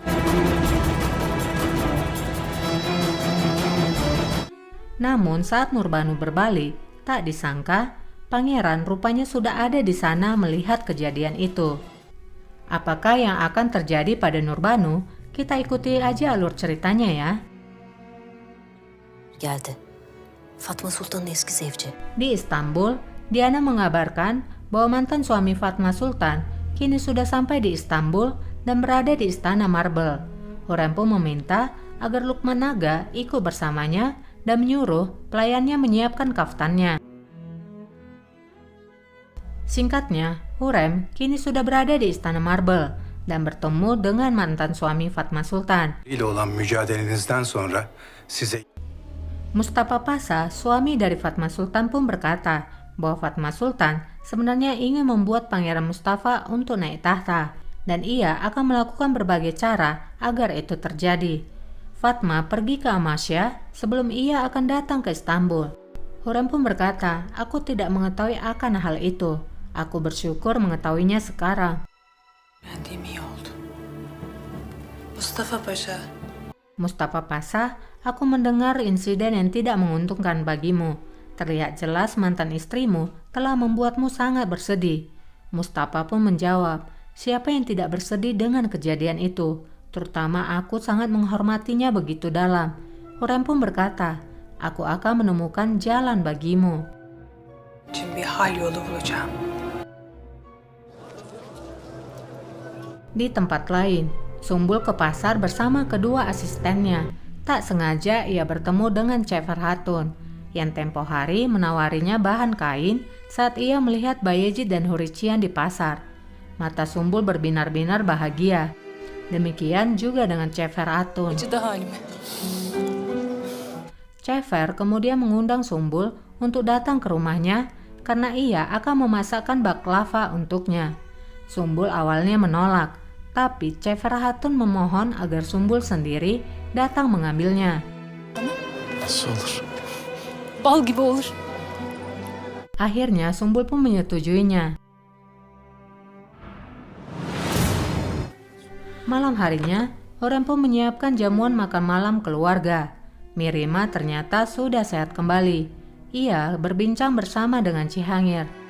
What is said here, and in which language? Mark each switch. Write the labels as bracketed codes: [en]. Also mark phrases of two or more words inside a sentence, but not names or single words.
[id] Namun saat Nurbanu berbalik, tak disangka pangeran rupanya sudah ada di sana melihat kejadian itu. Apakah yang akan terjadi pada Nurbanu? Kita ikuti aja alur ceritanya ya. [tr] Geldi. Fatma Sultan'ın eski zevci. [id] Di Istanbul, Diana mengabarkan bahwa mantan suami Fatma Sultan kini sudah sampai di Istanbul dan berada di Istana Marble. Hurrem pun meminta agar Lukman Naga ikut bersamanya dan menyuruh pelayannya menyiapkan kaftannya. Singkatnya, Hurrem kini sudah berada di Istana Marble dan bertemu dengan mantan suami Fatma Sultan. [tr] İle olan mücadelenizden sonra size [id] Mustafa Pasha, suami dari Fatma Sultan pun berkata bahwa Fatma Sultan sebenarnya ingin membuat Pangeran Mustafa untuk naik tahta dan ia akan melakukan berbagai cara agar itu terjadi. Fatma pergi ke Amasya sebelum ia akan datang ke Istanbul. Hurrem pun berkata, aku tidak mengetahui akan hal itu. Aku bersyukur mengetahuinya sekarang. [tr] Öğrendiğim iyi oldu. Mustafa Paşa. [id] Mustafa Pasha, aku mendengar insiden yang tidak menguntungkan bagimu. Terlihat jelas mantan istrimu telah membuatmu sangat bersedih. Mustafa pun menjawab, siapa yang tidak bersedih dengan kejadian itu? Terutama aku sangat menghormatinya begitu dalam. Hurrem pun berkata, aku akan menemukan jalan bagimu. [tr] için bir hal yolu bulacağım. [id] Di tempat lain, Sumbul ke pasar bersama kedua asistennya. Tak sengaja ia bertemu dengan Cefer Hatun yang tempo hari menawarinya bahan kain saat ia melihat Bayezid dan Hurician di pasar. Mata Sumbul berbinar-binar bahagia. Demikian juga dengan Cefer Hatun. [tr] Acıdı halime. [id] Cefer kemudian mengundang Sumbul untuk datang ke rumahnya karena ia akan memasakkan baklava untuknya. Sumbul awalnya menolak, tapi Cefer Hatun memohon agar Sumbul sendiri datang mengambilnya. [tr] nasıl olur? Bal gibi olur. [id] Akhirnya Sumbul pun menyetujuinya. Malam harinya, Hurrem pun menyiapkan jamuan makan malam keluarga. Mirima ternyata sudah sehat kembali. Ia berbincang bersama dengan Cihangir.